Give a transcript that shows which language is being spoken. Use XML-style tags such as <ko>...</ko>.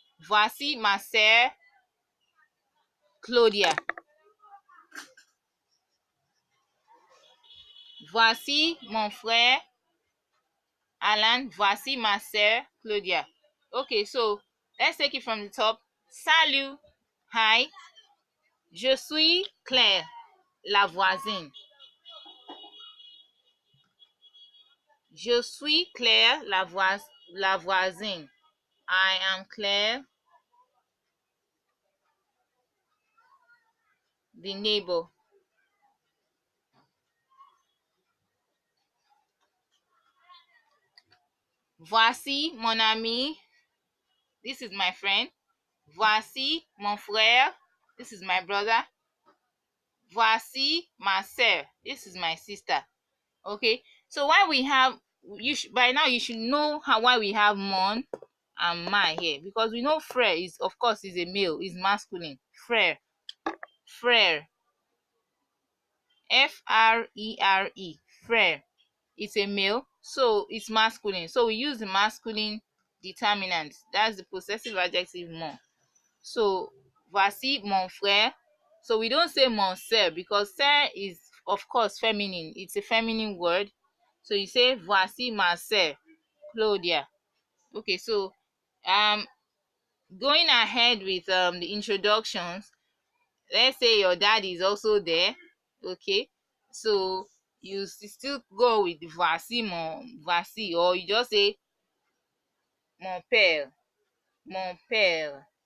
<fr>Voici ma sœur Claudia. Voici mon frère Alan. Voici ma sœur Claudia.</fr> <en>Okay, so let's take it from the top.</en> <fr>Salut.</fr> <en>Hi.</en> <fr>Je suis Claire, la voisine. Je suis Claire, la voisine.</fr> <en>I am Claire, the neighbor.</en> <fr>Voici mon ami.</fr> <en>This is my friend.</en> <fr>Voici mon frère.</fr> <en>This is my brother.</en> <fr>Voici ma sœur.</fr> <en>This is my sister. Okay, so why we have, by now you should know why we have mon and my here, because we know frère is, of course, is a male, is masculine.</en> <fr>Frère, frère, frere, frère.</fr> <en>It's a male, so it's masculine. So we use the masculine determinant. That's the possessive adjective mon. So</en> <fr>voici mon frère.</fr> <en>So we don't say</en> <fr>mon sœur,</fr> <en>because sœur is, of course, feminine. It's a feminine word. So you say</en> <fr>voici ma sœur Claudia.</fr> <en>Okay, so going ahead with the introductions. Let's say your dad is also there. Okay, so you still go with</en> <fr>voici mon, voici,</fr> <en>or you just say</en> <fr>mon père, mon père.</fr>